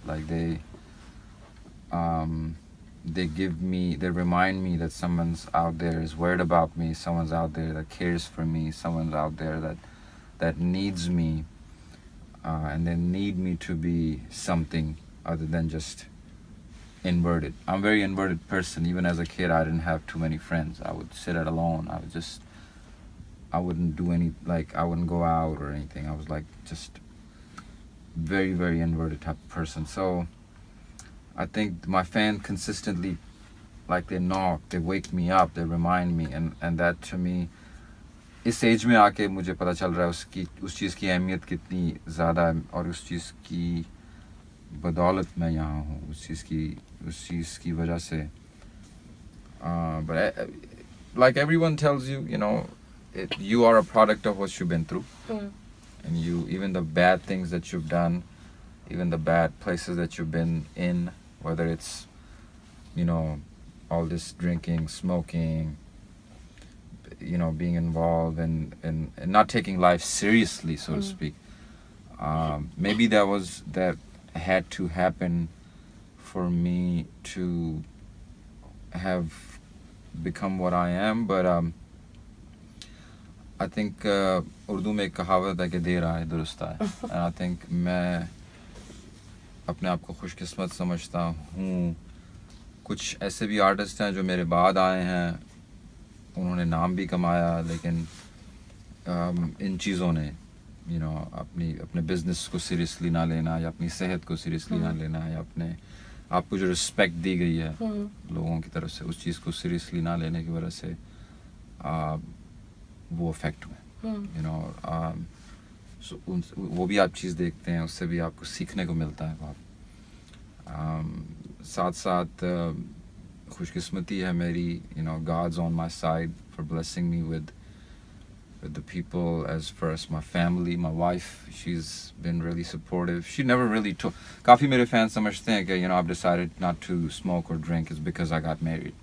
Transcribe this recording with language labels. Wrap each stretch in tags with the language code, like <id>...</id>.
<en>Like they remind me that someone's out there is worried about me, someone's out there that cares for me, someone's out there that needs me, and they need me to be something other than just inverted. I'm a very inverted person. Even as a kid, I didn't have too many friends. I would sit at alone. I wouldn't do I wouldn't go out or anything. I was like just very, very inverted type of person. So I think my fans consistently, like they knock, they wake me up, they remind me, and that to me,</en> <hi>इस as में आके मुझे पता चल रहा है उस चीज़ की अहमियत कितनी ज़्यादा है और उस चीज़ की बदौलत मैं यहाँ हूँ, उस चीज़ की वजह से.</hi> <en>But like everyone tells you, you are a product of what you've been through. And even the bad things that you've done, even the bad places that you've been in, whether it's, all this drinking, smoking, being involved and not taking life seriously, so to speak. Maybe that had to happen for me to have become what I am, but I think</en> <hi>Urdu में एक कहावत है कि देर आए दुरुस्त आए.</hi> <en>And I think</en> <hi>मैं अपने आप को खुशकिस्मत समझता हूँ. कुछ ऐसे भी आर्टिस्ट हैं जो मेरे बाद आए हैं, उन्होंने नाम भी कमाया, लेकिन इन चीज़ों ने अपने बिजनेस को सीरियसली ना लेना, या अपनी सेहत को सीरियसली ना लेना, या अपने आपको जो रिस्पेक्ट दी गई है लोगों की तरफ से, उस चीज़ को सीरियसली ना लेने की वजह से वो अफेक्ट हुए. So, वो भी आप चीज़ देखते हैं, उससे भी आपको सीखने को मिलता है बहुत. साथ साथ खुशकिस्मती है मेरी,</hi> <en>God's on my side for blessing me with the people. As first my family, my wife, she's been really supportive. She never really told.</en> <hi>काफ़ी मेरे fans समझते हैं कि</hi> <en>I've decided not to smoke or drink is because I got married.</en>